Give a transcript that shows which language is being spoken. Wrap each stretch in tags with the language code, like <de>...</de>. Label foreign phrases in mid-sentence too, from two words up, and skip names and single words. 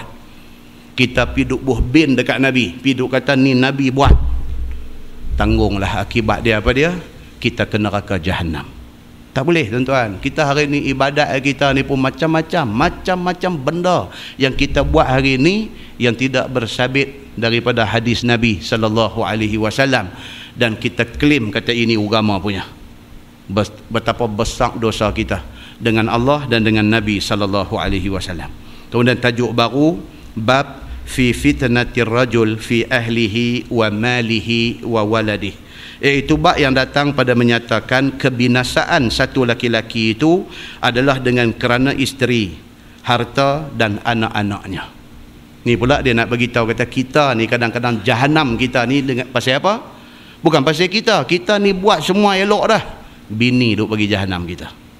<ms>Kita pergi duk buh bin dekat Nabi, pergi duk kata ni Nabi buat, tanggunglah akibat dia apa dia? Kita ke neraka Jahannam. Tak boleh tuan-tuan. Kita hari ni ibadat kita ni pun macam-macam benda yang kita buat hari ni yang tidak bersabit daripada hadis Nabi</ms> <ar>صلى الله عليه وسلم,</ar> <ms>dan kita klaim kata ini agama punya. Betapa besar dosa kita dengan Allah dan dengan Nabi</ms> <ar>صلى الله عليه وسلم.</ar> <ms>Kemudian tajuk baru,</ms> <ar>باب في فتنة الرجل في أهله وماله وولده,</ar> <ms>iaitu bab yang datang pada menyatakan kebinasaan satu laki-laki itu adalah dengan kerana isteri, harta dan anak-anaknya. Ni pula dia nak beritahu kata kita ni kadang-kadang jahanam kita ni dengan pasal apa? Bukan pasal kita ni buat semua elok dah, bini duk bagi jahanam kita.</ms>